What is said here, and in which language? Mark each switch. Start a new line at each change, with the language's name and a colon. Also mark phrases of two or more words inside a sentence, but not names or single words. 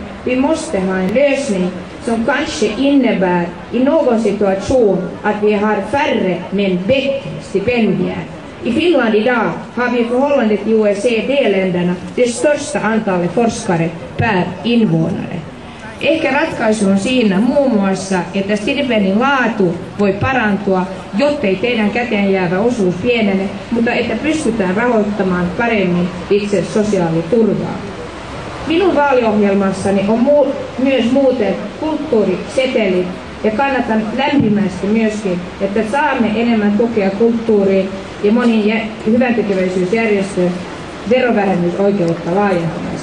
Swedish: Vi måste ha en lösning som kanske innebär i någon situation att vi har färre men bättre stipendier. I Finland idag har vi i förhållande till OECD-länderna det största antalet forskare per invånare.
Finnish: Ehkä ratkaisu on siinä muun muassa, että stipendin laatu voi parantua, jottei teidän käteen jäävä osuus pienene, mutta että pystytään rahoittamaan paremmin itse sosiaaliturvaa. Minun vaaliohjelmassani on myös muuten kulttuuriseteli ja kannatan lämpimästi myöskin, että saamme enemmän tukea kulttuuriin ja moniin hyväntekeväisyysjärjestöjen verovähennysoikeutta laajentamassa.